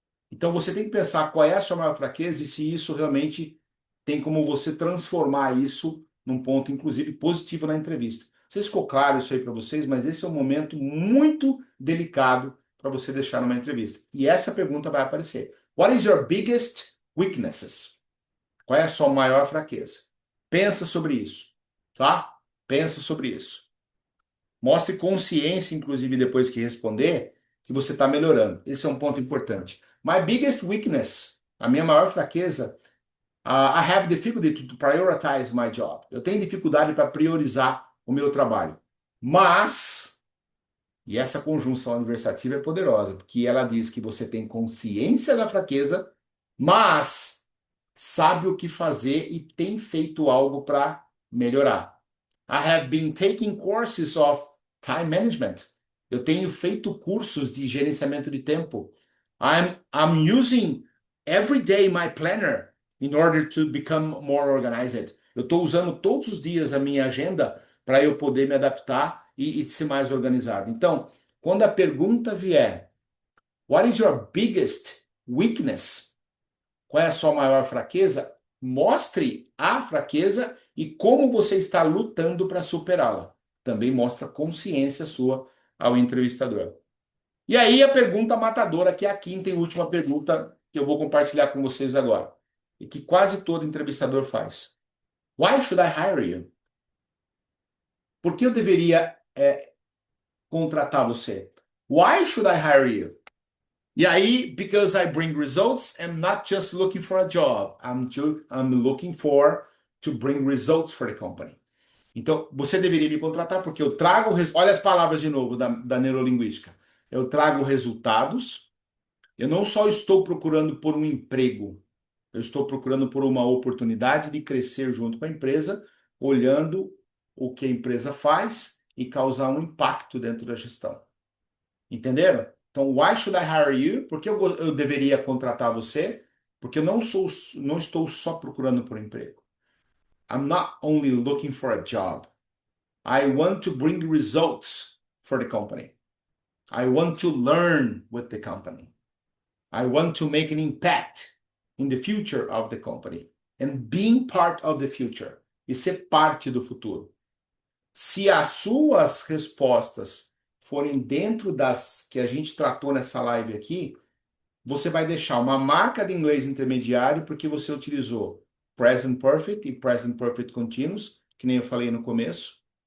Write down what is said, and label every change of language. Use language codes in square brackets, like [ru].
[pt] Então você tem que pensar qual é a sua maior fraqueza e se isso realmente tem como você transformar isso num ponto, inclusive, positivo na entrevista. Não sei se ficou claro isso aí para vocês, mas esse é um momento muito delicado para você deixar numa entrevista. E essa pergunta vai aparecer. [en] What is your biggest weaknesses? [pt] Qual é a sua maior fraqueza? Pensa sobre isso, tá? Pensa sobre isso. Mostre consciência, inclusive, depois que responder, que você está melhorando. Esse é um ponto importante. [en] My biggest weakness, [pt] a minha maior fraqueza, [en] I have difficulty to prioritize my job. [pt] Eu tenho dificuldade para priorizar o meu trabalho. Mas, e essa conjunção adversativa é poderosa, porque ela diz que você tem consciência da fraqueza, mas sabe o que fazer e tem feito algo para melhorar. [en] I have been taking courses of time management. [pt] Eu tenho feito cursos de gerenciamento de tempo. [en] I'm using every day my planner in order to become more organized. [pt] Eu estou usando todos os dias a minha agenda para eu poder me adaptar e ser mais organizado. Então, quando a pergunta vier, [en] What is your biggest weakness? [pt] Qual é a sua maior fraqueza? Mostre a fraqueza e como você está lutando para superá-la. Também mostra consciência sua ao entrevistador. E aí a pergunta matadora, que é a quinta e última pergunta que eu vou compartilhar com vocês agora. E que quase todo entrevistador faz. [en] Why should I hire you? [pt] Por que eu deveria contratar você? [en] Why should I hire you? E aí, because I bring results, I'm not just looking for a job. I'm looking for to bring results for the company. [pt] Então, você deveria me contratar porque eu trago, olha as palavras de novo da neurolinguística. Eu trago resultados. Eu não só estou procurando por um emprego, eu estou procurando por uma oportunidade de crescer junto com a empresa, olhando o que a empresa faz e causar um impacto dentro da gestão. Entenderam? [en] Então, why should I hire you? [pt] Por que eu deveria contratar você? Porque eu não estou só procurando por um emprego. [en] I'm not only looking for a job. I want to bring results for the company. I want to learn with the company. I want to make an impact in the future of the company. And being part of the future. [pt] E ser parte do futuro. Se as suas respostas forem dentro das que a gente tratou nessa live aqui, você vai deixar uma marca de inglês intermediário porque você utilizou Present Perfect e Present Perfect Continuous, que nem eu falei no começo.